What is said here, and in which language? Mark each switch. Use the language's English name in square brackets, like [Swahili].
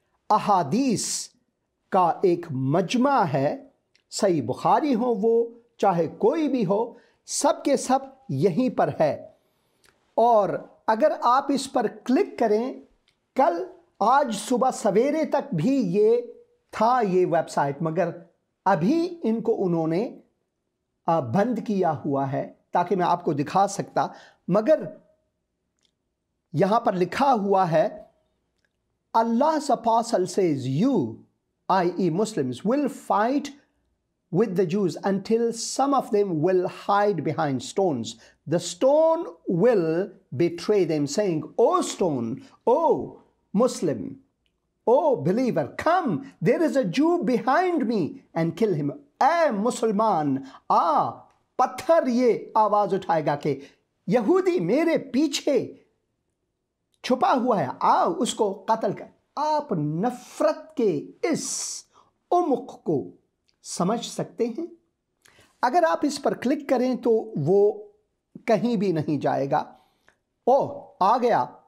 [Urdu] احادیث کا ایک مجمع ہے، صحیح بخاری ہو وہ چاہے کوئی بھی ہو، سب کے سب یہیں پر ہے۔ اور اگر آپ اس پر کلک کریں، کل آج صبح سویرے تک بھی یہ تھا یہ ویب سائٹ، مگر ابھی ان کو انہوں نے بند کیا ہوا ہے تاکہ میں آپ کو دکھا سکتا۔ مگر یہاں پر لکھا ہوا ہے [English] Allah's apostle says you, i.e. Muslims, will fight with the Jews until some of them will hide behind stones. The stone will betray them, saying, O stone, O Muslim, O believer, come, there is a Jew behind me, and kill him. [Urdu] اے مسلمان پتھر یہ آواز اٹھائے گا کہ یہودی میرے پیچھے چھپا ہوا ہے، اس کو قتل کر۔ آپ نفرت کے اس عمق کو سمجھ سکتے ہیں؟ اگر آپ اس پر کلک کریں تو وہ کہیں بھی نہیں جائے گا۔ آ گیا،